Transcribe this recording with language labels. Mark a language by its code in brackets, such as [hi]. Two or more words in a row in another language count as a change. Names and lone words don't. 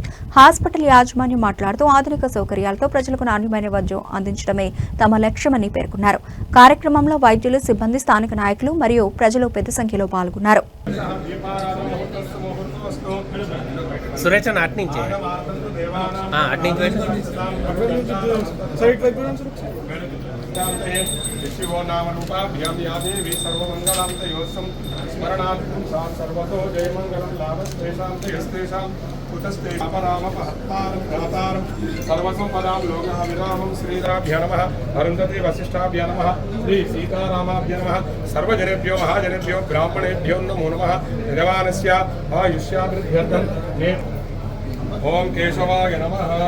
[te] హాస్పిటల్ యాజమాన్యం మాట్లాడుతూ ఆధునిక సౌకర్యాలతో ప్రజలకు నాణ్యమైన వైద్యం అందించడమే తమ లక్ష్యమని పేర్కొన్నారు. కార్యక్రమంలో వైద్యులు, సిబ్బంది, స్థానిక నాయకులు మరియు ప్రజలు పెద్ద సంఖ్యలో పాల్గొన్నారు. సురేష్ అన్న అట్నుంచి [sa] शिवो नाम रूपाभ्यां या देवी सर्वमंगलां तयोस्सं स्मरणात् सर्वतो जयमंगलं लाभस्तेषां तयस्तेषां कुतस्ते अपरामपहत्तारं घातारं सर्वसंपदां लोकाभिरामं श्रीराभ्य नमः अरुन्धति वसिष्ठाभ्य नमः श्री सीतारामाभ्य नमः सर्वजनेभ्यो महाजनेभ्यो ब्राह्मणेभ्यो नमो नमः भगवानस्य आयुष्याभिवृद्ध्यर्थं ओम केशवाय नमः.